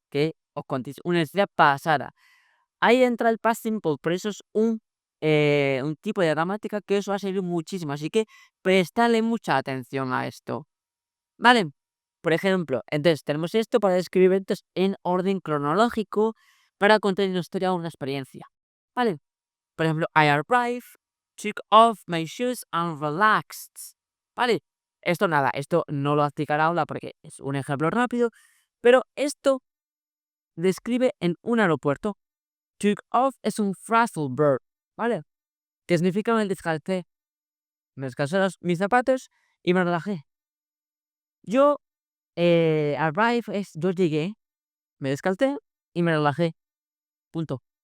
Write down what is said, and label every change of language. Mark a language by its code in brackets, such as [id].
[es] Que os contéis una historia pasada. Ahí entra el past simple, por eso es un tipo de gramática que os va a servir muchísimo, así que prestadle mucha atención a esto, ¿vale? Por ejemplo, entonces tenemos esto para describir eventos en orden cronológico para contar una historia o una experiencia, ¿vale? Por ejemplo, [en] I arrived, took off my shoes and relaxed, ¿vale? [es] Esto nada, esto no lo aplicará ahora porque es un ejemplo rápido, pero esto describe en un aeropuerto. Took off es un phrasal verb, ¿vale? Que significa me descalcé. Me descalcé mis zapatos y me relajé. Yo, arrive es yo llegué, me descalcé y me relajé. Punto.